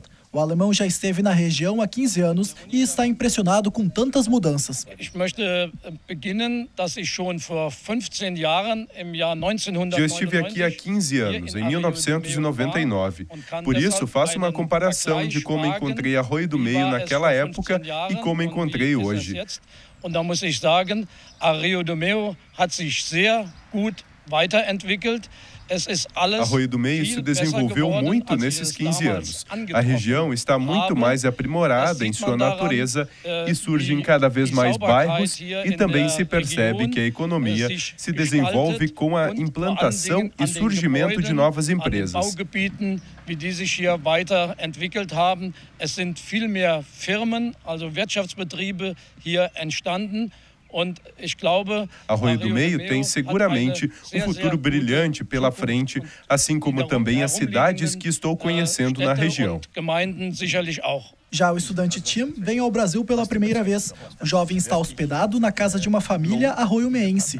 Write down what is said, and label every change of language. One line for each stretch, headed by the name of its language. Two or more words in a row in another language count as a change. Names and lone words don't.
Portuguese: O alemão já esteve na região há 15 anos e está impressionado com tantas mudanças. Eu estive aqui há 15 anos, em 1999. Por isso, faço uma comparação de como encontrei Arroio do Meio naquela época e como encontrei hoje.
German: Und da muss ich sagen, Arroio do Meio hat sich sehr gut weiterentwickelt.
Portuguese: Arroio do Meio se desenvolveu muito nesses 15 anos. A região está muito mais aprimorada em sua natureza e surgem cada vez mais bairros e também se percebe que a economia se desenvolve com a implantação e surgimento de novas empresas.
German: Wie die sich hier weiterentwickelt haben. Es sind viel mehr Firmen, also Wirtschaftsbetriebe hier entstanden.
Portuguese: Arroio do Meio tem seguramente um futuro brilhante pela frente, assim como também as cidades que estou conhecendo na região. Já o estudante Tim vem ao Brasil pela primeira vez. O jovem está hospedado na casa de uma família arroio-meense.